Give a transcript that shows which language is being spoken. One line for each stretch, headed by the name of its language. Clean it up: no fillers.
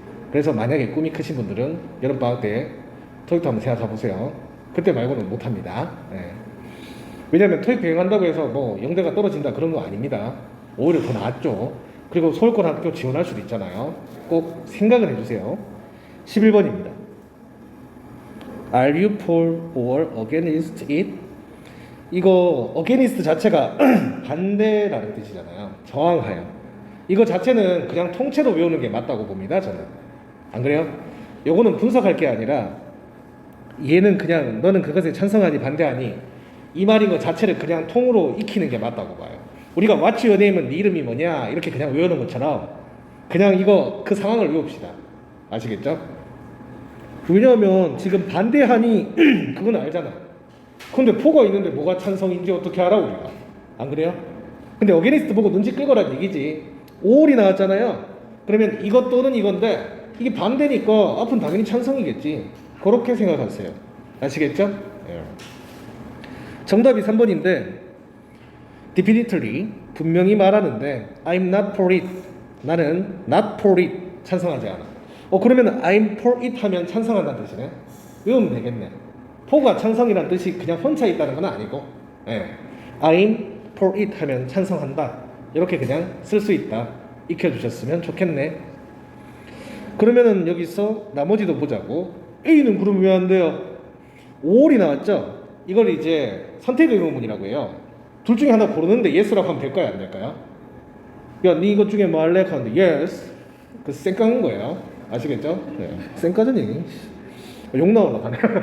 Korean: 그래서 만약에 꿈이 크신 분들은 여름방학 때 토익도 한번 생각해 보세요. 그때 말고는 못합니다. 네. 왜냐하면 토익 병행한다고 해서 뭐 영대가 떨어진다 그런 거 아닙니다. 오히려 더 낫죠. 그리고 서울권 학교 지원할 수도 있잖아요. 꼭 생각을 해주세요. 11번입니다.
English: Are you for or against it?
Korean: 이거 against 자체가 반대라는 뜻이잖아요. 저항하여. 이거 자체는 그냥 통째로 외우는 게 맞다고 봅니다. 저는. 안 그래요? 요거는 분석할 게 아니라 얘는 그냥 너는 그것에 찬성하니 반대하니 이 말인 것 자체를 그냥 통으로 익히는 게 맞다고 봐요. 우리가
English: What's your name
Korean: 은 네 이름이 뭐냐 이렇게 그냥 외우는 것처럼 그냥 이거 그 상황을 외웁시다. 아시겠죠? 왜냐하면 지금 반대하니 그건 알잖아. 근데 포가 있는데 뭐가 찬성인지 어떻게 알아 우리가? 안 그래요? 근데 어게니스트 보고 눈치 끌거란 얘기지. 5월이 나왔잖아요. 그러면 이것 또는 이건데 이게 반대니까 앞은 당연히 찬성이겠지. 그렇게 생각하세요. 아시겠죠? 예. 정답이 3번인데 definitely 분명히 말하는데
English: I'm not for it.
Korean: 나는
English: not for it
Korean: 찬성하지 않아. 그러면
English: I'm for it
Korean: 하면 찬성한다는 뜻이네. 외우면 되겠네. for가 찬성이란 뜻이 그냥 혼자 있다는 건 아니고, 예.
English: I'm for it
Korean: 하면 찬성한다. 이렇게 그냥 쓸 수 있다. 익혀주셨으면 좋겠네. 그러면은 여기서 나머지도 보자고. A는 그럼 왜 안 돼요? 5월이 나왔죠? 이걸 이제 선택 의문문이라고 해요. 둘 중에 하나 고르는데 yes라고 하면 될까요? 안 될까요? 야, 네 이것 중에 뭐 할래? 하는데 yes. 그 쌩까는 거예요. 아시겠죠? 네. 쌩까전 얘기. 욕 나올라 가네.